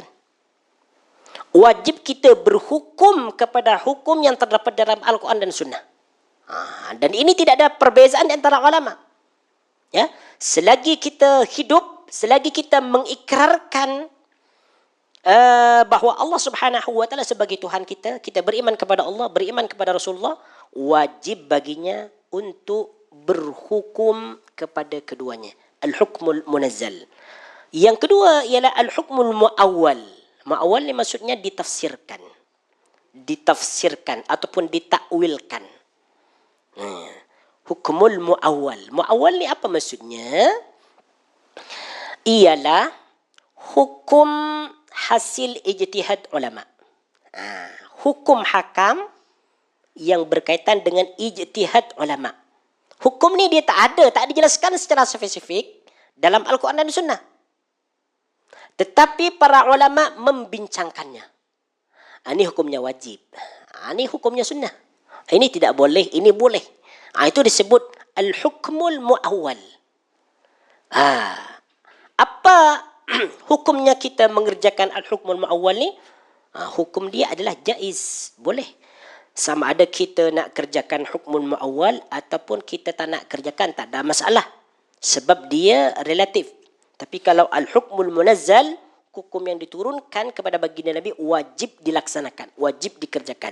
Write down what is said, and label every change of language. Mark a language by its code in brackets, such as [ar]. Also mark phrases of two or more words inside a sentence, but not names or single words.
[ms] Wajib kita berhukum kepada hukum yang terdapat dalam Al-Quran dan Sunnah. Dan ini tidak ada perbezaan antara ulama. Ya, selagi kita hidup, selagi kita mengikrarkan bahawa [ar] الله سبحانه وتعالى [ms] sebagai Tuhan kita, kita beriman kepada Allah, beriman kepada Rasulullah, wajib baginya untuk berhukum kepada keduanya. [ar] الحكم المنزل. [ms] Yang kedua ialah [ar] الحكم المؤول. [ms] Muawwal ni maksudnya ditafsirkan. Ditafsirkan ataupun ditakwilkan. [ar] حكم المؤول. [ms] Muawwal ni apa maksudnya? Ialah hukum hasil ijtihad ulama. Hukum hakam yang berkaitan dengan ijtihad ulama. Hukum ni dia tak dijelaskan secara spesifik dalam Al-Quran dan Sunnah. Tetapi para ulama membincangkannya. Ini hukumnya wajib. Ini hukumnya sunnah. Ini tidak boleh, ini boleh. Itu disebut [ar] الحكم المؤول. [ms] Apa hukumnya kita mengerjakan [ar] الحكم المؤول [ms] ni? Hukum dia adalah jaiz, boleh. Sama ada kita nak kerjakan [ar] حكم المؤول [ms] ataupun kita tak nak kerjakan, tak ada masalah. Sebab dia relatif. Tapi kalau [ar] الحكم المنزل, [ms] hukum yang diturunkan kepada baginda Nabi, wajib dilaksanakan, wajib dikerjakan.